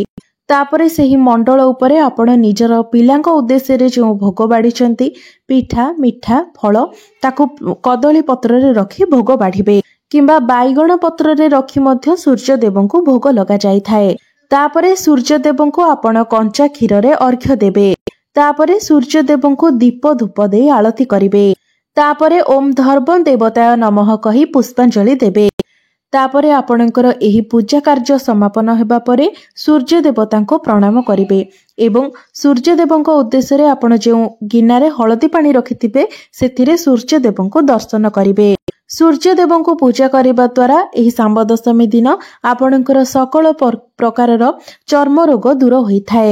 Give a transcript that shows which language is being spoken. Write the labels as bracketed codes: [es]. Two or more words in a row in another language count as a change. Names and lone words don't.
[or] ତାପରେ ସେହି ମଣ୍ଡଳ ଉପରେ ଆପଣ ନିଜର ପିଲାଙ୍କ ଉଦ୍ଦେଶ୍ୟ ରେ ଯୋ ଭୋଗ ବାଢ଼ୁଛନ୍ତି ପିଠା ମିଠା ଫଳ ତାକୁ କଦଳୀ ପତ୍ର ରେ ରଖି ଭୋଗ ବାଢ଼ିବେ କିମ୍ବା ବାଇଗଣ ପତ୍ର ରେ ରଖି ମଧ୍ୟ ସୂର୍ଯ୍ୟ ଦେବଙ୍କୁ ଭୋଗ ଲଗା ଯାଇଥାଏ। ତାପରେ ସୂର୍ଯ୍ୟ ଦେବଙ୍କୁ ଆପଣ କଞ୍ଚା କ୍ଷୀର ରେ ଅର୍ଘ୍ୟ ଦେବେ। ତାପରେ ସୂର୍ଯ୍ୟ ଦେବଙ୍କୁ ଦୀପ ଧୂପ ଦେ ଆଳତି କରିବେ। ତାପରେ ଓମ ଧର୍ମ ଦେବତାୟ ନମଃ କହି ପୁଷ୍ପାଞ୍ଜଳି ଦେବେ। ତାପରେ ଆପଣଙ୍କର ଏହି ପୂଜା କାର୍ଯ୍ୟ ସମାପନ ହେବା ପରେ ସୂର୍ଯ୍ୟ ଦେବତାଙ୍କୁ ପ୍ରଣାମ କରିବେ ଏବଂ ସୂର୍ଯ୍ୟ ଦେବଙ୍କୁ ଉଦ୍ଦେଶ୍ୟ ରେ ଆପଣ ଯେଉଁ ଗିନାରେ ହଳଦୀ ପାଣି ରଖିଥିବେ ସେଥିରେ ସୂର୍ଯ୍ୟ ଦେବଙ୍କୁ ଦର୍ଶନ କରିବେ। ସୂର୍ଯ୍ୟ ଦେବଙ୍କୁ ପୂଜା କରିବା ଦ୍ୱାରା ଏହି ଶାମ୍ବ ଦଶମୀ ଦିନ ଆପଣଙ୍କର ସକଳ ପ୍ରକାରର ଚର୍ମ ରୋଗ ଦୂର ହୋଇଥାଏ।